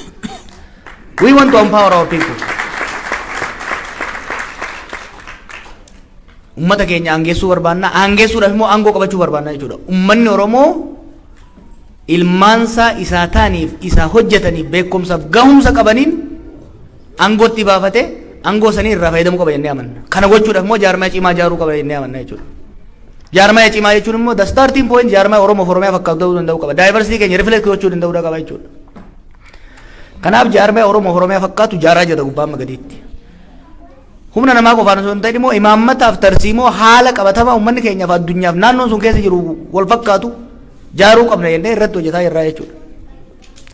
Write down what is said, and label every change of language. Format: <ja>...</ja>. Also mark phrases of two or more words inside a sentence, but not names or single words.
<en>We want to empower our people.</en> <om>Ummata keenya aangeessuu barbaanna aangeessuudhaaf immoo aangoo qabachuu barbaanna jechuudha. Ummanni Oromoo ilmaansaa isaa taaniif isaa hojjetaniif beekumsaaf gahumsa qabaniin aangootti baafatee aangoo sanii irraa fayyadamuu qaba jennee amanna. Kana gochuudhaaf immoo jaarmaya cimaa ijaaruu qaba jennee amanna jechuudha. Jaarmaya cimaa jechuun immoo</om> <en>the starting point</en> <om>jaarmaya Oromoo Oromiyaa fakkaatu ta'uu danda'u qaba. Diversity keenya reflect gochuu danda'uu qaba jechuudha. Kanaaf jaarmaya Oromoo Oromiyaa fakkaatu jaaraa jira gubbaa magadiitti. Humna namaa qofaan osoo hin ta'in immoo imaammataaf tarsiimoo haala qabatamaa uummanni keenyaaf addunyaaf naannoon sun keessa jiru wal fakkaatu jaaruu qabna jennee irratti hojjetaa jirra jechuudha.</om>